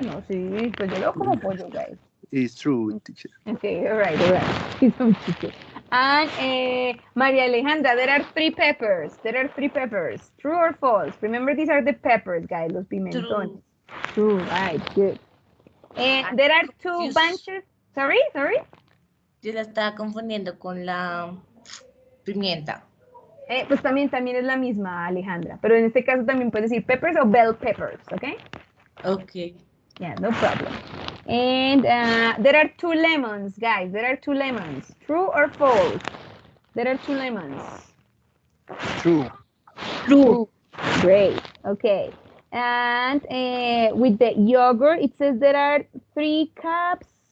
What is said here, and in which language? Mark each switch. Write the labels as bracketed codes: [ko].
[es] No, sí, pues yo lo como pollo, guys. [en] It's true, teacher. Okay, all right. He's so cute. And Maria Alejandra, there are 3 peppers. There are 3 peppers. True or false? Remember, these are the peppers, guys, [es] los pimentones. [en] True, right, good. And there are 2 bunches. Sorry? [es] Yo la estaba confundiendo con la pimienta. Pues también es la misma, Alejandra. Pero en este caso también puedes decir peppers o bell peppers, ¿ok? [en] Ok. Yeah, no problem. And there are 2 lemons, guys. There are 2 lemons. True or false? There are 2 lemons. True. True. Great. Okay. And with the yogurt, it says there are 3 cups.